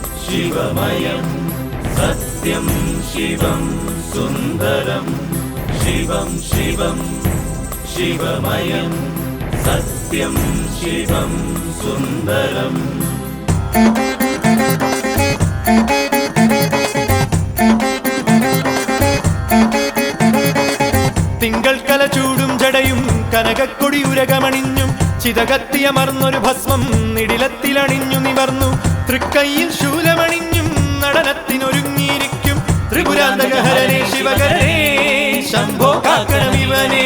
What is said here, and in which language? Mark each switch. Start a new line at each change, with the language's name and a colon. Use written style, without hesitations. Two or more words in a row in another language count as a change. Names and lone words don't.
Sanskrit: शिवमयं सत्यं शिवं सुन्दरं शिवं शिवं शिवमयं सत्यं शिवं सुन्दरम्
Malayalam: തിങ്കൾ കല ചൂടും ജടയും കനകക്കൊടിയുരകമണിഞ്ഞും ചിതകത്തിയമർന്നൊരു ഭസ്മം നിടിലത്തിലണിഞ്ഞു നിവർന്നു തൃക്കൈയിൽ ശൂലമണിഞ്ഞും നടനത്തിനൊരുങ്ങിയിരിക്കും ത്രിപുരാന്തകഹരനേ ശിവകരനേ ശംഭോ കാക്കണമിവനേ.